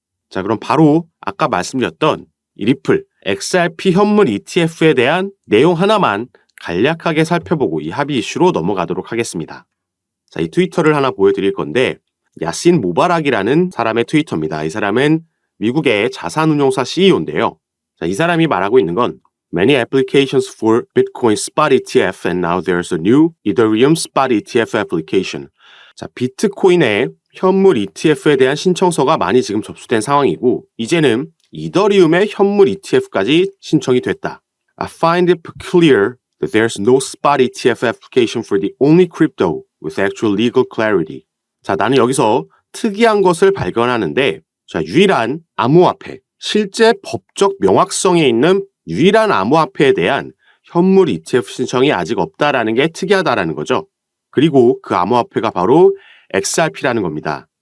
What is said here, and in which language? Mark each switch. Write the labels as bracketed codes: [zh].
[ko] 자, 그럼 바로 아까 말씀드렸던 이 리플 XRP 현물 ETF에 대한 내용 하나만 간략하게 살펴보고 이 합의 이슈로 넘어가도록 하겠습니다. 자, 이 트위터를 하나 보여드릴 건데, 야신 모바락이라는 사람의 트위터입니다. 이 사람은 미국의 자산운용사 CEO인데요. 자, 이 사람이 말하고 있는 건 [en] Many applications for Bitcoin spot ETF and now there's a new Ethereum spot ETF application. [ko] 자, 비트코인의 현물 ETF에 대한 신청서가 많이 지금 접수된 상황이고 이제는 이더리움의 현물 ETF까지 신청이 됐다. [en] I find it peculiar that there's no spot ETF application for the only crypto with actual legal clarity. [ko] 자, 나는 여기서 특이한 것을 발견하는데 자, 유일한 암호화폐, 실제 법적 명확성이 있는 유일한 암호화폐에 대한 현물 ETF 신청이 아직 없다라는 게 특이하다라는 거죠. 그리고 그 암호화폐가 바로 XRP라는 겁니다.